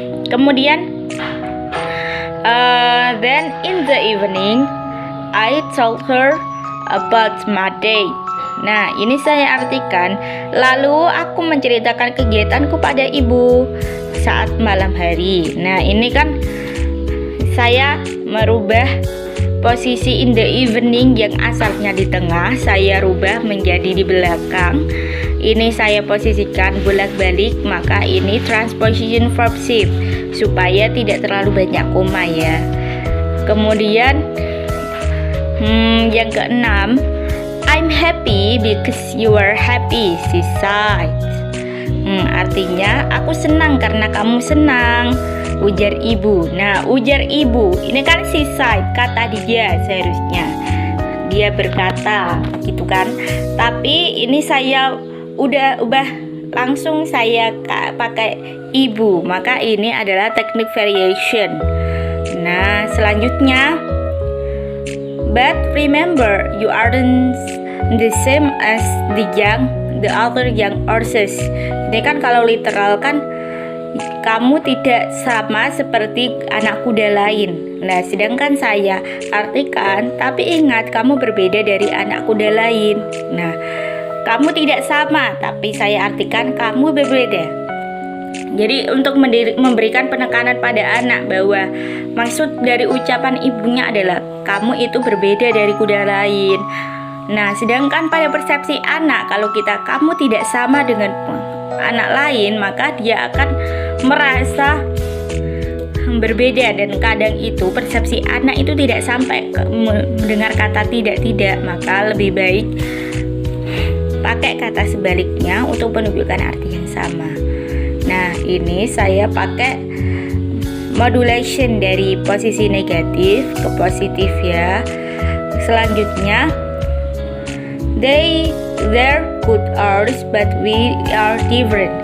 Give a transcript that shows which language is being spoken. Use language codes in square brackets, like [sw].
[id] Kemudian [en] then in the evening I told her about my day. [id] Nah, ini saya artikan, lalu aku menceritakan kegiatanku pada ibu saat malam hari. Nah, ini kan saya merubah posisi [en] in the evening [id] yang asalnya di tengah, saya rubah menjadi di belakang. Ini saya posisikan bolak-balik, maka ini transposition verb shift supaya tidak terlalu banyak koma ya. Kemudian yang keenam, [en] I'm happy because you are happy, she sighed. [id] Artinya aku senang karena kamu senang, ujar ibu. Nah, ujar ibu ini kan [en] she sighed, [id] kata dia seharusnya. dia berkata, gitu kan. Tapi ini saya ubah langsung saya pakai ibu, maka ini adalah teknik variation. Nah, selanjutnya, [en] but remember you aren't the same as the other young horses. [id] Ini kan kalau literal kan kamu tidak sama seperti anak kuda lain. Nah, sedangkan saya artikan, tapi ingat kamu berbeda dari anak kuda lain. Nah, kamu tidak sama, tapi saya artikan kamu berbeda. Jadi untuk memberikan penekanan pada anak bahwa maksud dari ucapan ibunya adalah kamu itu berbeda dari kuda lain. Nah, sedangkan pada persepsi anak, kalau kamu tidak sama dengan anak lain, maka dia akan merasa berbeda, dan kadang itu persepsi anak itu tidak sampai mendengar kata tidak, maka lebih baik pakai kata sebaliknya untuk menunjukkan arti yang sama. Nah, ini saya pakai modulation dari posisi negatif ke positif ya. Selanjutnya, [en] they're good horse but we are different.